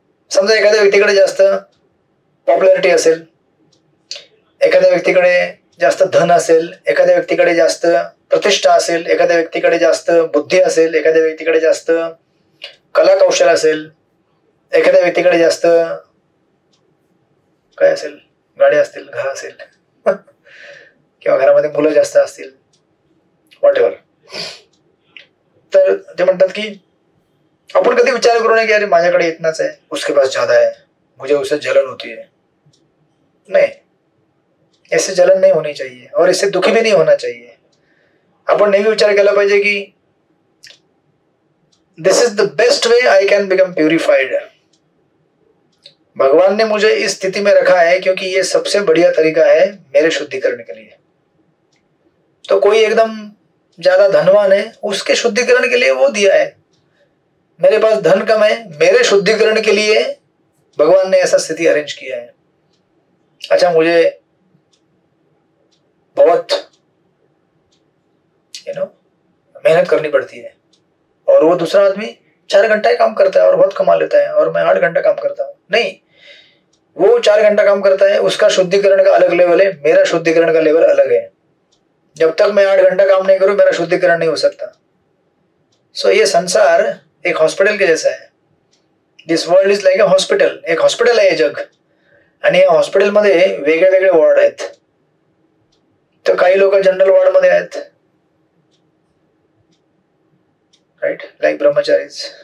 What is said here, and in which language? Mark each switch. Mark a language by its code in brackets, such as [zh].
[mr] समजा एखाद्या व्यक्तीकडे जास्त पॉप्युलॅरिटी असेल, एखाद्या व्यक्तीकडे जास्त धन असेल, एखाद्या व्यक्तीकडे जास्त प्रतिष्ठा असेल, एखाद्या व्यक्तीकडे जास्त बुद्धी असेल, एखाद्या व्यक्तीकडे जास्त कला कौशल असेल, एखाद्या व्यक्तीकडे जास्त काय असेल, गाडी असतील, घर असेल, किंवा घरामध्ये मुलं जास्त असतील, व्हॉट एव्हर. तर ते म्हणतात की आपण कधी विचार करू नये की अरे माझ्याकडे [hi] इतनाच है, उसके पास ज्यादा है, मुझे उससे जलन होती है. नहीं, इससे जलन नहीं होनी चाहिए और इससे दुखी भी नहीं होना चाहिए. [mr] आपण नेहमी विचार केला पाहिजे की [en] This is the best way I can become purified. [hi] भगवान ने मुझे इस स्थिति में रखा है क्योंकि ये सबसे बढ़िया तरीका है मेरे शुद्धिकरण के लिए. तो कोई एकदम ज्यादा धनवान है, उसके शुद्धिकरण के लिए वो दिया है. मेरे पास धन कम है, मेरे शुद्धिकरण के लिए भगवान ने ऐसा स्थिति अरेंज किया है. अच्छा, मुझे बहुत मेहनत करनी पड़ती है और वो दूसरा आदमी 4 घंटा ही काम करता है और बहुत कमा लेता है और मैं 8 घंटा काम करता हूँ. नहीं, वो 4 घंटा काम करता है, उसका शुद्धिकरण का अलग लेवल है, मेरा शुद्धिकरण का लेवल अलग है. जब तक मैं 8 घंटा काम नहीं करूं मेरा शुद्धिकरण नहीं हो सकता. सो ये संसार एक हॉस्पिटल के जैसा है. [en] This world is like a hospital. [mr] एक हॉस्पिटल आहे हे जग, आणि या हॉस्पिटलमध्ये वेगळे वेगळे वॉर्ड आहेत. तर काही लोक जनरल वॉर्ड मध्ये आहेत, राइट, लाइक ब्रह्मचारीज.